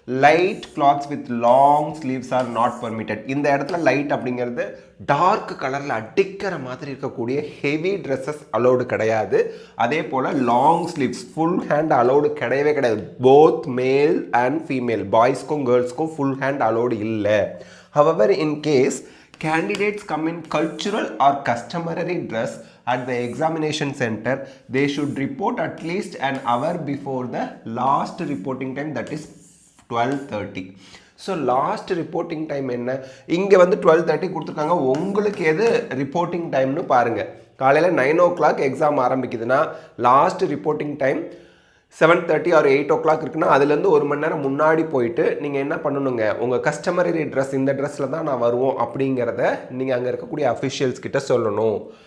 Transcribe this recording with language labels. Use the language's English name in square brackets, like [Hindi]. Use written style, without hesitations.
[English] Light clothes with long sleeves are not permitted. [Tamil] இந்த இடத்துல light அப்படிங்கிறது டார்க் கலரில் அடிக்கிற மாதிரி இருக்கக்கூடிய ஹெவி ட்ரெஸ்ஸஸ் அலோடு கிடையாது. அதே போல் long sleeves, full hand allowed கிடையவே கிடையாது. [English] both male and female, [Tamil] பாய்ஸ்க்கும் கேர்ள்ஸ்க்கும் full hand allowed இல்லை. [English] However, in case candidates come in cultural or customary dress at the examination center, they should report at least an hour before the last reporting time, that is 12:30. [Tamil] So last reporting time என்ன? இங்கே வந்து 12:30 கொடுத்துருக்காங்க. உங்களுக்கு எது reporting டைம்னு பாருங்கள். காலையில் 9 o'clock exam ஆரம்பிக்குதுன்னா last reporting time 7:30 or 8 o'clock இருக்குன்னா அதுலேருந்து 1 மணி நேரம் முன்னாடி போயிட்டு நீங்கள் என்ன பண்ணணுங்க, உங்கள் கஸ்டமரி ட்ரெஸ், இந்த ட்ரெஸ்ஸில் தான் நான் வருவோம் அப்படிங்கிறத நீங்கள் அங்கே இருக்கக்கூடிய அஃபிஷியல்ஸ் கிட்ட சொல்லணும்.